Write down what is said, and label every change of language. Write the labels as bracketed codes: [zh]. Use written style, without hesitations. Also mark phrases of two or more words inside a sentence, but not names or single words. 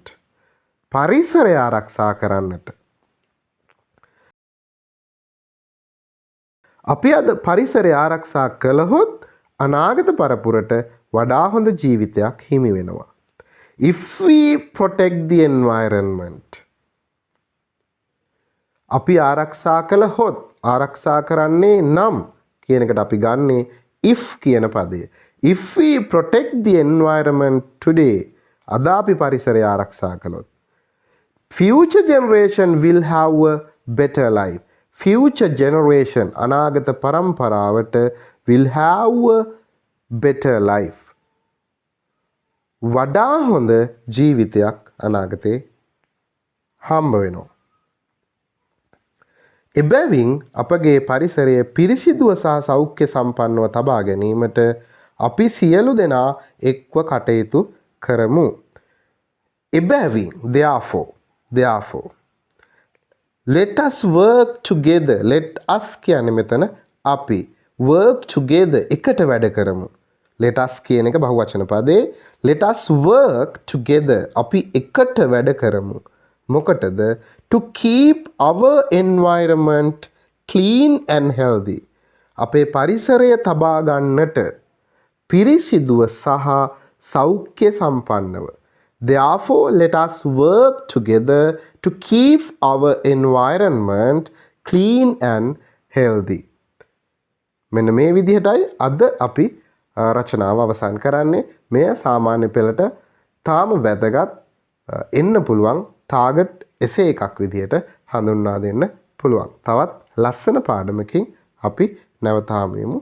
[si] පරිසරය ආරක්ෂා කරන්නට. අපි අද පරිසරය ආරක්ෂා කළහොත් අනාගත පරපුරට වඩා හොඳ ජීවිතයක් හිමි වෙනවා. [en] If we protect the environment. [si] අපි ආරක්ෂා කළහොත් ආරක්ෂා කරන්නේ නම් කියන එකට අපි ගන්නේ if කියන පදය. [en] If we protect the environment today. [si] අද අපි පරිසරය ආරක්ෂා කළොත් [en] future generation will have a better life. Future generation [si] අනාගත පරම්පරාවට [en] will have a better life. [si] වඩා හොඳ ජීවිතයක් අනාගතේ හම්බ වෙනවා. එබැවින් අපගේ පරිසරය පිරිසිදුව සහ සෞඛ්‍ය සම්පන්නව තබා ගැනීමට අපි සියලු දෙනා එක්ව කටයුතු කරමු. [en] එබැවින් therefore let us work together. let us [si] කියන්නේ මෙතන අපි [en] work together [si] එකට වැඩ කරමු. [en] let us [si] කියන එක බහුවචන පදේ. [en] let us work together [si] අපි එකට වැඩ කරමු. මොකටද? [en] to keep our environment clean and healthy. [si] අපේ පරිසරය තබා ගන්නට පිරිසිදුව සහ සෞඛ්‍ය සම්පන්නව. [en] Therefore, let us work together to keep our environment clean and healthy. [si] මෙන්න මේ විදිහටයි අද අපි රචනාව අවසන් කරන්නේ. මෙය සාමාන්‍ය පෙළට තාම වැදගත් එන්න පුළුවන් ටාගට් එසේ එකක් විදිහට හඳුන්වා දෙන්න පුළුවන්. තවත් ලස්සන පාඩමකින් අපි නැවත හමු.